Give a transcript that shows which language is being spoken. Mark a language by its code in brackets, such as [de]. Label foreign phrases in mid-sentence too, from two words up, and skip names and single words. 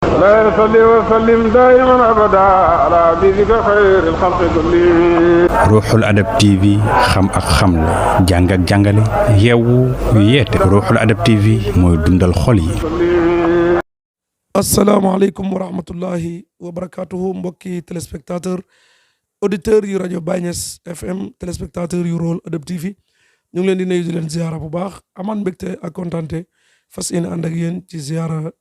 [ar] لا يصلي وسلم دائما أبدا على حبيبك خير الخلق كلهم. [wo] Ruuxul Adab TV xam ak xamle jàng ak jàngale yeewu yeete Ruuxul Adab TV mooy dundal xol yi. [ar] السلام عليكم ورحمة الله وبركاته [wo] mbokki [fr] téléspectateur auditeur [wo] yu rajo Baye Niass FM téléspectateur yu Ruuxul Adab TV ñu ngi leen di nuyu di leen ziara bu baax amaan mbégte ak kontante fas yéene ànd ak yéen ci ziara